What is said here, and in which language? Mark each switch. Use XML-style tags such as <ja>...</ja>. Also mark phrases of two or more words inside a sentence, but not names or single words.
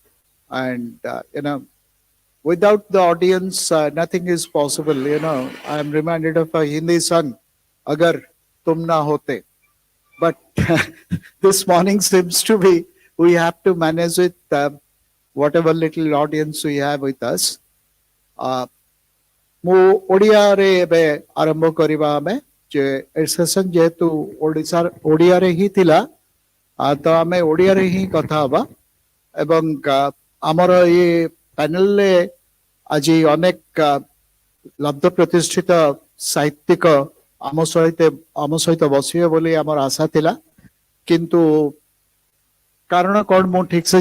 <en>And, without the audience, nothing is possible. I'm reminded of a Hindi song, Agar Tum Na Hote. But this morning seems to be, we have to manage with whatever little audience we have with us.</en> <or>ମୁଁ ଓଡ଼ିଆରେ ଏବେ ଆରମ୍ଭ କରିବା ଆମେ ଯେ ଏ ସେସନ୍ ଯେହେତୁ ଓଡ଼ିଆରେ ହିଁ ଥିଲା ତ ଆମେ ଓଡ଼ିଆରେ ହିଁ କଥା ହବା ଏବଂ ଆମର ଏ ପ୍ୟାନେଲରେ ଆଜି ଅନେକ ଲବ୍ଧ ପ୍ରତିଷ୍ଠିତ ସାହିତ୍ୟିକ ଆମ ସହିତ ବସିବେ ବୋଲି ଆମର ଆଶା ଥିଲା କିନ୍ତୁ କାରଣ କ'ଣ ମୁଁ ଠିକ ସେ</or>